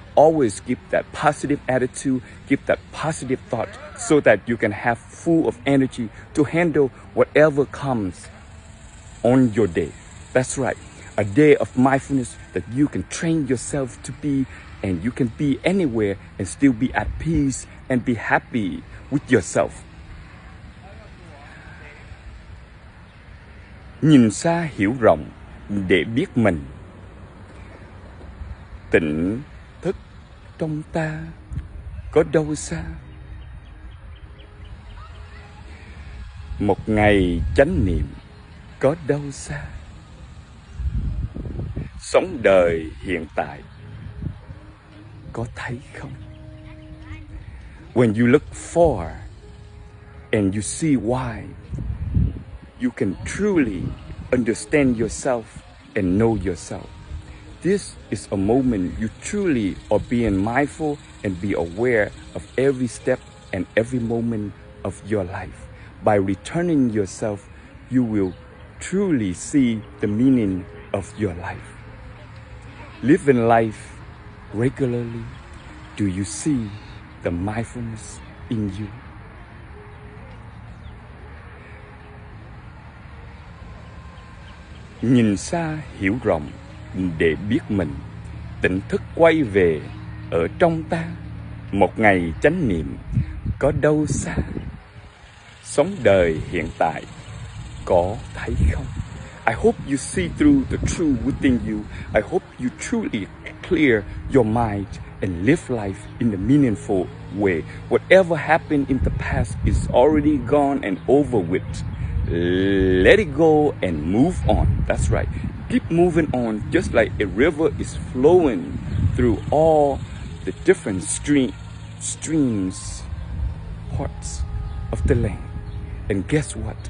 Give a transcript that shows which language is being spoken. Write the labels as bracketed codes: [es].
[en] Always keep that positive attitude, keep that positive thought so that you can have full of energy to handle whatever comes on your day. That's right. A day of mindfulness that you can train yourself to be, and you can be anywhere and still be at peace and be happy with yourself. [vi] Nhìn xa hiểu rộng để biết mình. Tỉnh thức trong ta có đâu xa. Một ngày chánh niệm có đâu xa. Sống đời hiện tại có thấy không? [en] When you look far and you see wide, you can truly understand yourself and know yourself. This is a moment you truly are being mindful and be aware of every step and every moment of your life. By returning yourself, you will truly see the meaning of your life. Living life regularly, do you see the mindfulness in you? [vi] Nhìn xa hiểu rộng để biết mình. Tỉnh thức quay về ở trong ta. Một ngày chánh niệm có đâu xa. Sống đời hiện tại có thấy không? [en] I hope you see through the true within you. I hope you truly clear your mind and live life in a meaningful way. Whatever happened in the past is already gone and over with. Let it go and move on. That's right. Keep moving on just like a river is flowing through all the different streams, parts of the land. And guess what?